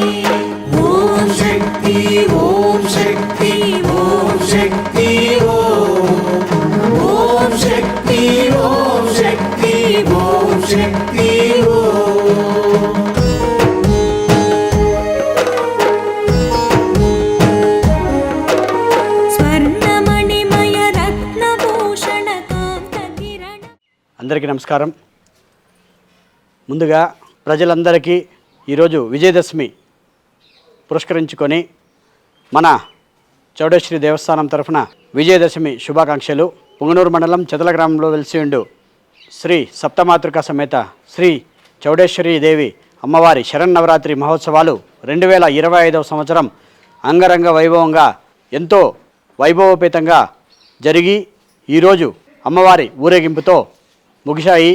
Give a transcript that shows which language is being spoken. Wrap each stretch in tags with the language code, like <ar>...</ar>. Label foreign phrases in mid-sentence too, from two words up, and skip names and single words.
<sa>ओम शक्ति ओम शक्ति ओम शक्ति ओम शक्ति ओम शक्ति ओम शक्ति स्वर्णमणिमय रत्नभूषण कांतकिरण।</sa> <te>అందరికీ నమస్కారం। ముందుగా ప్రజలందరికీ ఈరోజు విజయదశమి పురస్కరించుకొని మన చౌడేశ్వరి దేవస్థానం తరఫున విజయదశమి శుభాకాంక్షలు. పుంగనూరు మండలం చెదల గ్రామంలో వెలిసి ఉండు శ్రీ సప్తమాతృక సమేత శ్రీ చౌడేశ్వరి దేవి అమ్మవారి శరన్నవరాత్రి మహోత్సవాలు 2025వ సంవత్సరం అంగరంగ వైభవంగా ఎంతో వైభవోపేతంగా జరిగి ఈరోజు అమ్మవారి ఊరేగింపుతో ముగిశాయి.</te>